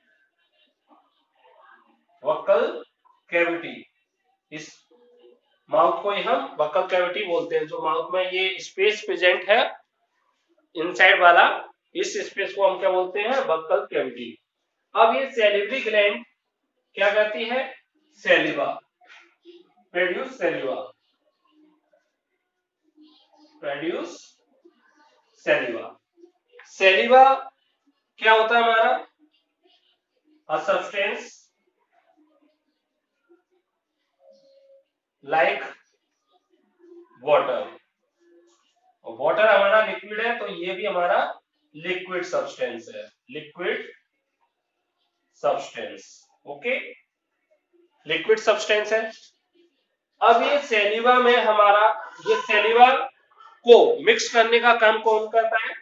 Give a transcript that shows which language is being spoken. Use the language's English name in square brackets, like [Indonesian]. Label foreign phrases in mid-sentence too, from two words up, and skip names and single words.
[English] vocal cavity, [Hindi] इस माउथ को ही हम [English] vocal cavity [Hindi] बोलते हैं। जो माउथ में ये [English] space present [Hindi] है इनसाइड वाला, इस स्पेस को हम क्या बोलते हैं? [English] vocal cavity. [Hindi] अब ये [English] salivary gland [Hindi] क्या करती है? [English] saliva, produce saliva, produce saliva. [Hindi] saliva क्या होता है हमारा? [English] A substance like water. [Hindi] वाटर हमारा लिक्विड है, तो ये भी हमारा [English] liquid substance [Hindi] है, [English] liquid substance. okay, liquid substance [Hindi] है। अब ये सैलिवा में हमारा, ये सैलिवा को मिक्स करने का काम कौन करता है?